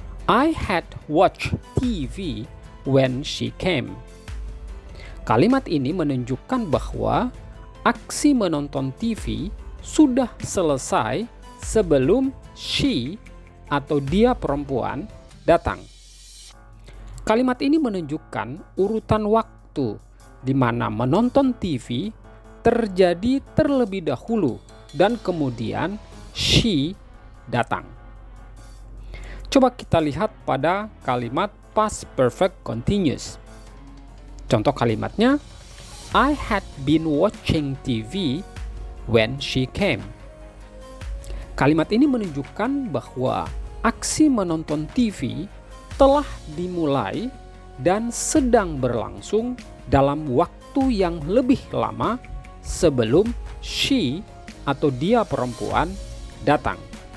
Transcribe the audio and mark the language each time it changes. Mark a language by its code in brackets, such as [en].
[en] I had watched TV when she came. [id] Kalimat ini menunjukkan bahwa aksi menonton TV sudah selesai sebelum she atau dia perempuan datang. Kalimat ini menunjukkan urutan waktu di mana menonton TV terjadi terlebih dahulu dan kemudian she datang. Coba kita lihat pada kalimat past perfect continuous. Contoh kalimatnya, [en] I had been watching TV when she came. [id] Kalimat ini menunjukkan bahwa aksi menonton TV telah dimulai dan sedang berlangsung dalam waktu yang lebih lama sebelum she atau dia perempuan datang.